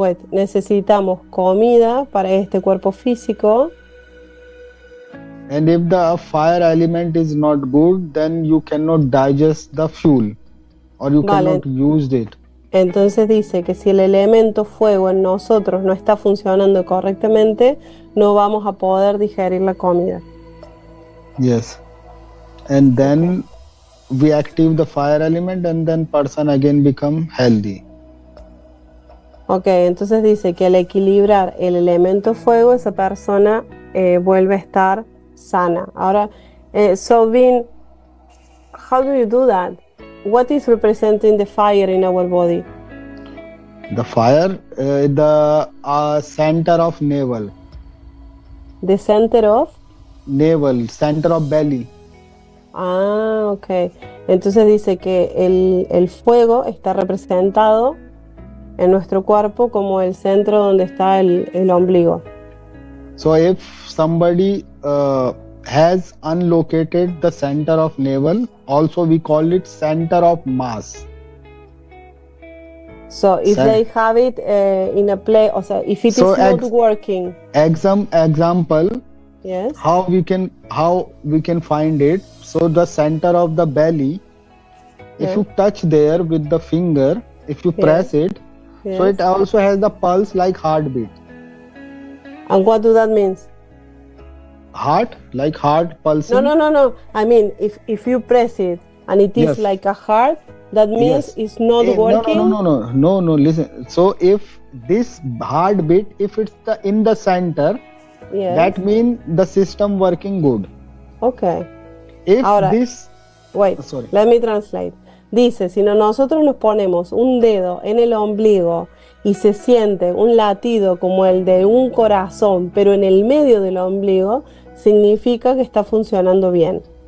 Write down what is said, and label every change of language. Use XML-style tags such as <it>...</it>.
<es>Necesitamos comida para este cuerpo físico.</es> <en>And if the fire element is not good, then you cannot digest the fuel or you</en> <es>Vale.</es> <en>cannot use it.</en> <es>Entonces dice que si el elemento fuego en nosotros no está funcionando correctamente, no vamos a poder digerir la comida.</es> <en>Yes. And then we active the fire element and then person again become healthy.</en> <es>Ok, entonces dice que al equilibrar el elemento fuego, esa persona vuelve a estar sana.</es> <en>Ahora, so Vin, how do you do that? What is representing the fire in our body? The fire, the center of navel. The center of? Navel, center of belly. Ok.</en> <es>Entonces dice que el fuego está representado en nuestro cuerpo como el centro donde está el ombligo.</es> <en>So if somebody has unlocated the center of navel, also we call it center of mass. So if they have it in a place,</en> <es>o sea,</es> <en>if it is So not working. Example, Yes. How we can find it? So the center of the belly, if you touch there with the finger, if you press it, so it also has the pulse like heartbeat. And what do that means? Heart, like heart pulsing. No. I mean, if you press it and it is like a heart, that means it's not working. No. Listen. So if this heartbeat, if it's in the center, that means the system working good. Okay. If</en> <es>Ahora,</es> <en>this, wait, let me translate.</en> <es>Dice, si nosotros nos ponemos un dedo en el ombligo y se siente un latido como el de un corazón, pero en el medio del ombligo, significa que está funcionando bien.</es>